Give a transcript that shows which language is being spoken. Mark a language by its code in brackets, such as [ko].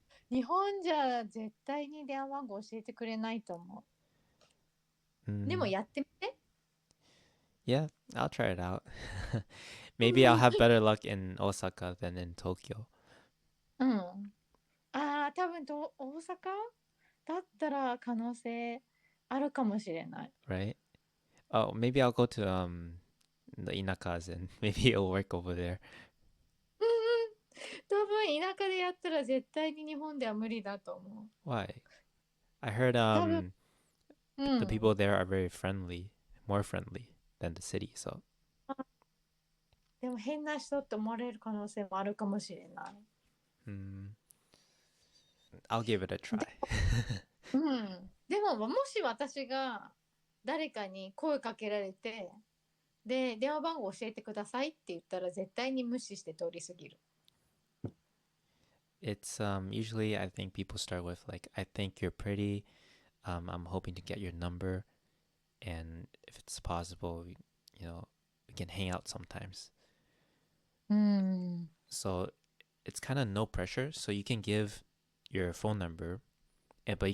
[ja] 日本じゃ絶対に電話番号教えてくれないと思う。でも Mm, やってみて。 [en] yeah, I'll try it out. Maybe I'll have better luck in Osaka than in Tokyo, [ja] うん。ああ、多分大阪だったら可能性あるかもしれない。 [en] right? Oh, maybe I'll go to the inakas and maybe it'll work over there. [ja] うんうん。多分田舎でやったら絶対に日本では無理だと思う。 [en] Why? I heard [ja] 多分、う [en] the [ja] ん。 [en] people there are very friendly, more friendly than the city, so [ja] でも変な人って思われる可能性もあるかもしれない。 [en] mm, I'll give it a try. [ja] うん。でももし私が誰かに声かけられて、で、電話番号教えてくださいって言ったら絶対に無視して通り過ぎる。 [en] It's usually I think people start with like, I think you're pretty. I'm hoping to get your number, and if it's possible, we can hang out sometimes. [ja] うん。 [en] So it's kind of no pressure. So you can give your phone number, but you